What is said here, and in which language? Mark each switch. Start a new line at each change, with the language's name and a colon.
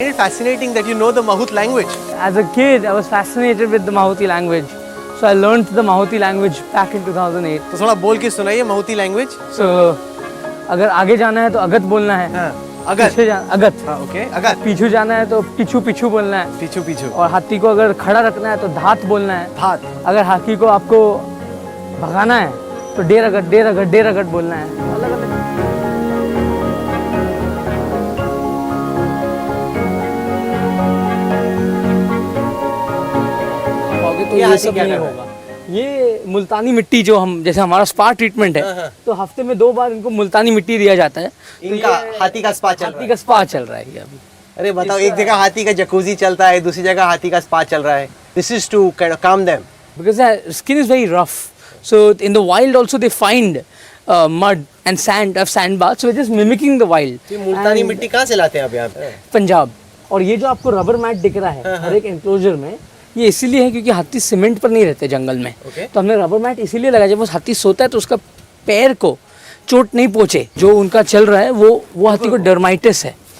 English: It's fascinating that you know the Mahuti language. As a kid, I was fascinated with the Mahuti language. So I learned the Mahuti language back in 2008.
Hindi: तो थोड़ा बोल के सुनाइए Mahuti language. So अगर आगे जाना है तो अगत बोलना है. अगत. पीछे जाना अगत. Okay. अगत. पीछू जाना है तो पिछू पिछू बोलना है. पीछू पीछू. और हाथी को अगर खड़ा रखना है तो धात बोलना है. धात. अगर हाथी को आपको भगाना है तो डेर अगट बोलना है. अलग अलग. तो ये सब नहीं होगा. ये मुल्तानी मिट्टी जो हम जैसे हमारा स्पा ट्रीटमेंट है तो हफ्ते में 2 बार इनको मुल्तानी मिट्टी दिया जाता है. इनका हाथी का स्पा चल रहा है ये अभी. अरे बताओ, एक जगह हाथी का जकूजी चलता है, दूसरी जगह हाथी का स्पा चल रहा है.
English: This is to kind of calm them because their skin is very rough. So in the wild also they find mud and sand baths, so it's just mimicking the wild.
Hindi: ये मुल्तानी मिट्टी कहाँ से लाते हैं आप यहाँ पे? पंजाब. और ये जो आपको रबर मैट दिख रहा है हर एक एंक्लोजर में, ये इसीलिए है क्योंकि हाथी सीमेंट पर नहीं रहते जंगल में. तो हमने रबर मैट इसीलिए लगाया, जब वो हाथी सोता है तो उसका पैर को चोट नहीं पहुंचे. जो उनका चल रहा है वो हाथी को डर्माइटिस है.